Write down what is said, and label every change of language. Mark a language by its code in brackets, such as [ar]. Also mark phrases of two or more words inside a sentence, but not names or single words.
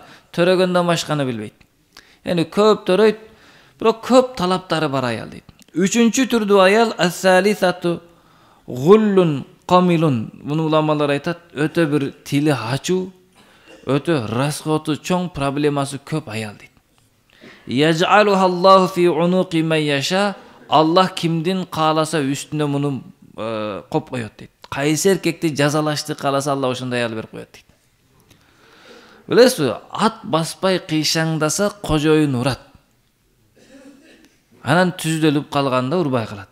[ky] Төрөгөндөн башканы билбейт. Яни көп төрөйт, бирок көп талаптары бар аял дейт. Үчүнчү түрдүү аял [ar] الثالثة غل قمل. [ky] Муну уламалар айтат, өтө бир тили ачуу, өтө расходу чоң, проблемасы көп аял дейт. [ar] يجعلها الله في عنق من يشاء. [ky] Аллах кимдин кааласа үстүнө муну коп коёт дейт. Кайсы эркекти жазалашты кааласа Аллах ошондой аял берип коёт дейт. Билесизби, ат баспай кыйшаңдаса кожоюн урат. Анан түздөлүп калганда урбай калат.